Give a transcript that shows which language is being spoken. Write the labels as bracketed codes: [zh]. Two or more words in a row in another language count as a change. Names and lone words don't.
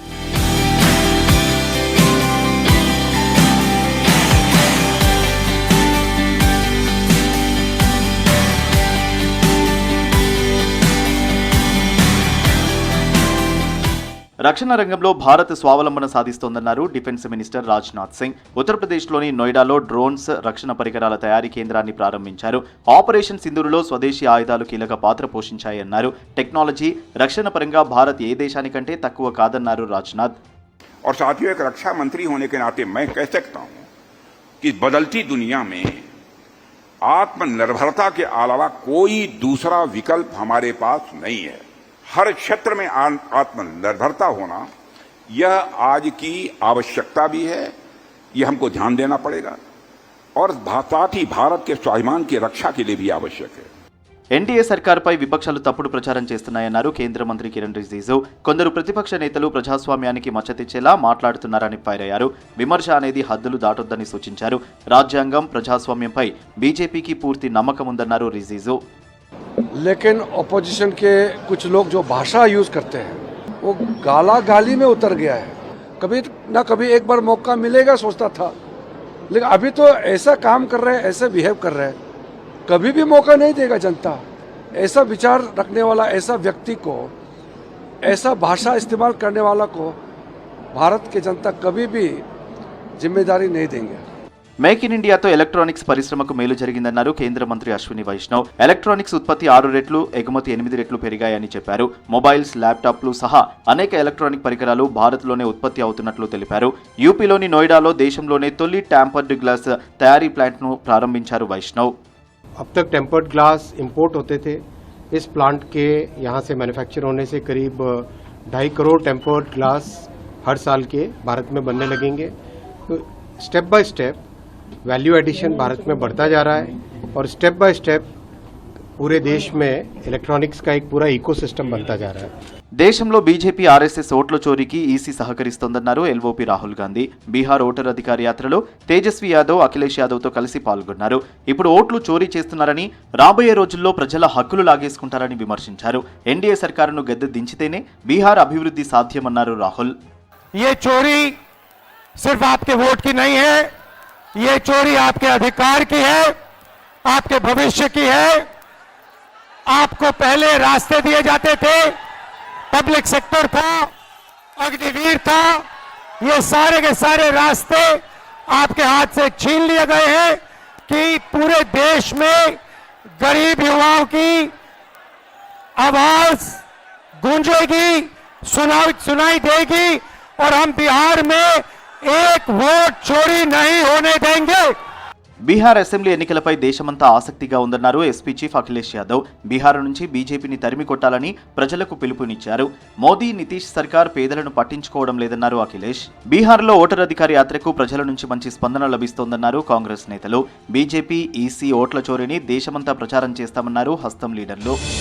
[te] రక్షణ రంగంలో భారత్ స్వావలంబన సాధిస్తోందన్నారు [en] defence minister [te] రాజ్నాథ్ సింగ్. ఉత్తరప్రదేశ్లోని నోయిడాలో డ్రోన్స్ రక్షణ పరికరాల తయారీ కేంద్రాన్ని ప్రారంభించారు. ఆపరేషన్ సింధూరులో స్వదేశీ ఆయుధాలు కీలక పాత్ర పోషించాయన్నారు. టెక్నాలజీ, రక్షణ పరంగా భారత్ ఏ దేశానికంటే తక్కువ కాదన్నారు రాజ్నాథ్. [hi] और साथियों, एक रक्षा मंत्री होने के नाते मैं कह सकता हूं कि बदलती दुनिया में आत्मनिर्भरता के अलावा कोई दूसरा विकल्प हमारे पास नहीं है. हर क्षेत्र में आत्मनिर्भरता होना यह आज की आवश्यकता भी है. यह हमको ध्यान देना पड़ेगा और साथ ही भारत के स्वाभिमान की रक्षा के लिए भी आवश्यक है. [te] ఎన్డీఏ సర్కార్పై విపక్షాలు తప్పుడు ప్రచారం చేస్తున్నాయన్నారు కేంద్ర మంత్రి కిరణ్ రిజిజు. కొందరు ప్రతిపక్ష నేతలు ప్రజాస్వామ్యానికి మచ్చ తెచ్చేలా మాట్లాడుతున్నారని ఫైర్ అయ్యారు. విమర్శ అనేది హద్దులు దాటొద్దని సూచించారు. రాజ్యాంగం, ప్రజాస్వామ్యంపై బీజేపీకి పూర్తి నమ్మకం ఉందన్నారు రిజిజు. [hi] लेकिन ऑपोजिशन के कुछ लोग जो भाषा यूज करते हैं वो गाला गाली में उतर गया है. कभी ना कभी एक बार मौका मिलेगा सोचता था, लेकिन अभी तो ऐसा काम कर रहे हैं, ऐसे बिहेव कर रहे हैं. कभी भी मौका नहीं देगा जनता. ऐसा विचार रखने वाला, ऐसा व्यक्ति को, ऐसा भाषा इस्तेमाल करने वाला को भारत की जनता कभी भी जिम्मेदारी नहीं देंगे. [te] మేక్ ఇన్ ఇండియాతో ఎలక్ట్రానిక్స్ పరిశ్రమకు మేలు జరిగిందన్నారు కేంద్ర మంత్రి అశ్విని వైష్ణవ్. ఎలక్ట్రానిక్స్ ఉత్పత్తి 6 రెట్లు, ఎగుమతి 8 రెట్లు పెరిగాయని చెప్పారు. మొబైల్స్, ల్యాప్టాప్లు సహా అనేక ఎలక్ట్రానిక్ పరికరాలు భారత్లోనే ఉత్పత్తి అవుతున్నట్లు తెలిపారు. యూపీలోని నోయిడాలో దేశంలోనే తొలి [en] tampered glass [te] తయారీ ప్లాంట్ను ప్రారంభించారు వైష్ణవ్. [hi] अब तक [en] tempered glass [hi] इंपोर्ट होते थे. इस प्लांट के यहाँ से मैन्युफैक्चर होने से करीब 2.5 करोड़ [en] tempered glass [hi] हर साल के भारत में बनने लगेंगे. तो [en] step by step value addition [hi] भारत में बढ़ता जा रहा है और [en] step by step [hi] पूरे देश में इलेक्ट्रॉनिक्स का एक पूरा इकोसिस्टम बनता जा रहा है. [te] దేశంలో బీజేపీ, ఆర్ఎస్ఎస్ ఓట్ల చోరీకి ఈసీ సహకరిస్తోందన్నారు ఎల్ఓపీ రాహుల్ గాంధీ. బీహార్ ఓటర్ అధికార యాత్రలో తేజస్వి యాదవ్, అఖిలేష్ యాదవ్తో కలిసి పాల్గొన్నారు. ఇప్పుడు ఓట్లు చోరీ చేస్తున్నారని, రాబోయే రోజుల్లో ప్రజల హక్కులు లాగేసుకుంటారని విమర్శించారు. ఎన్డీఏ సర్కారును గద్దె దించితేనే బీహార్ అభివృద్ధి సాధ్యమన్నారు రాహుల్. [hi] ये चोरी सिर्फ आपके वोट की नहीं है, ये चोरी आपके अधिकार की है, आपके भविष्य की है. आपको पहले रास्ते दिए जाते थे, [en] public sector [hi] था, अग्निवीर था, ये सारे के सारे रास्ते आपके हाथ से छीन लिए गए हैं कि पूरे देश में गरीब युवाओं की आवाज गूंजेगी, सुनाई देगी और हम बिहार में एक वोट चोरी नहीं होने देंगे. [te] బీహార్ అసెంబ్లీ ఎన్నికలపై దేశమంతా ఆసక్తిగా ఉందన్నారు ఎస్పీ చీఫ్ అఖిలేష్ యాదవ్. బీహార్ నుంచి బీజేపీని తరిమి కొట్టాలని ప్రజలకు పిలుపునిచ్చారు. మోదీ, నితీష్ సర్కార్ పేదలను పట్టించుకోవడం లేదన్నారు అఖిలేష్. బీహార్లో ఓటర్ అధికార యాత్రకు ప్రజల నుంచి మంచి స్పందన లభిస్తోందన్నారు కాంగ్రెస్ నేతలు. బీజేపీ, ఈసీ ఓట్ల చోరీని దేశమంతా ప్రచారం చేస్తామన్నారు హస్తం లీడర్లు.